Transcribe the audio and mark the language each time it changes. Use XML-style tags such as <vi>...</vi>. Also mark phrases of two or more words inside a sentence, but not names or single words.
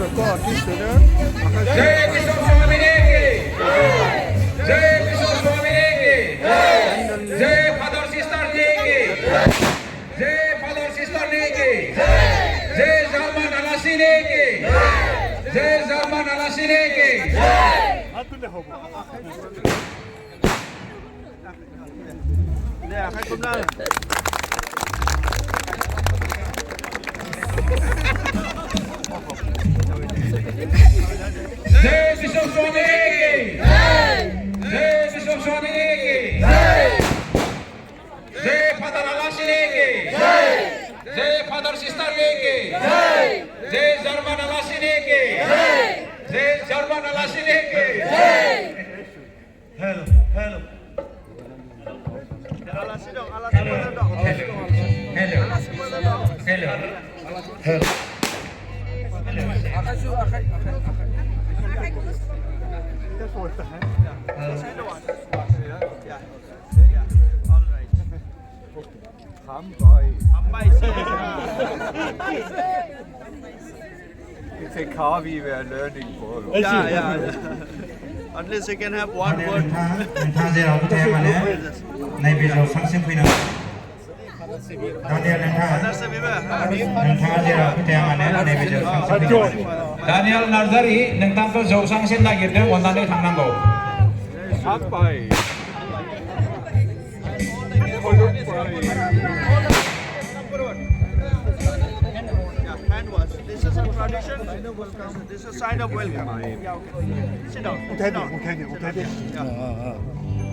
<hi>जय किशोर स्वामी की जय किशोर स्वामी की जय फादर सिस्टर जी की जय फादर सिस्टर जी की जय जर्मन आलासिनी की जय जर्मन आलासिनी की</hi> <brx>आखाइ खबना</brx> <hi>जय किशोर स्वामी की जय किशोर स्वामी की जय फादर आलासिनी की जय फादर सिस्टर की जय जर्मन आलासिनी की जय जर्मन आलासिनी की</hi> <en>hello hello</en> <brx>आलासि दं आलासि मोजां दं</brx> <en>hello hello hello</en> <brx>आखाइ सुर आखाइ</brx> <en>It's a Kavi we are learning for. Yeah. At least you can have one word.</en> <brx>नोंथाङा जेराव फोथाया मानो नैबे जौसांसिम फैनांगौ दानियल नोंथाङा जेराव फोथाया मानो नैबे जौसांसिम फैनांगौ दानियल नार्जारि नोंथांखौ जौसांसिम नागिरदों अन्नानै थांनांगौ</brx> <en>Hand wash. This is a tradition. This is a sign of welcome. Yeah, okay. Sit down. Sit down. Yeah.</en>